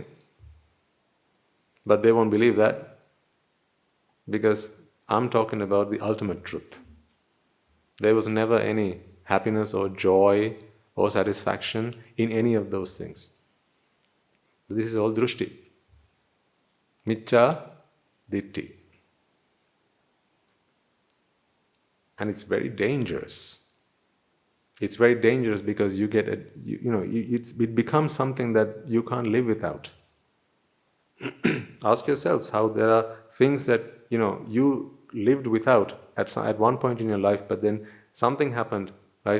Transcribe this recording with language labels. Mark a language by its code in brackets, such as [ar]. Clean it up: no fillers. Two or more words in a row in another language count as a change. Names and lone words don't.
[en] But they won't believe that, because I'm talking about the ultimate truth. There was never any happiness or joy or satisfaction in any of those things. This is all drushti. [pi] Miccha ditti. [en] And it's very dangerous. It's very dangerous because you get it becomes something that you can't live without. Ask yourselves how there are things that you lived without at one point in your life, but then something happened, right?